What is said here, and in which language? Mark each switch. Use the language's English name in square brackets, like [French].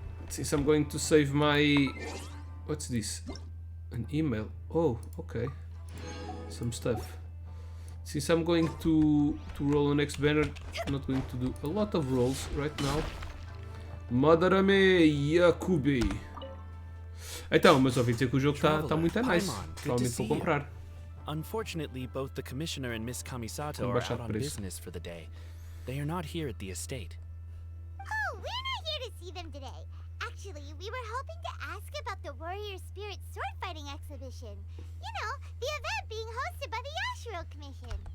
[English] Since I'm going to save my... What's this? An email. Oh, okay. Some stuff. Since I'm going to roll the next banner, I'm not going to do a lot of rolls right now. Madarame Yakubi. [Portuguese] Então, mas ouvi dizer que o jogo está muito nice. Provavelmente vou comprar. [English] Unfortunately, both the commissioner and Miss Kamisato are out on business for the day. They are not here at the estate. Oh, we're not here to see them today. Actually, we were hoping to ask about the Warrior Spirit sword fighting exhibition. You know, the event being hosted by the Yashiro Commission.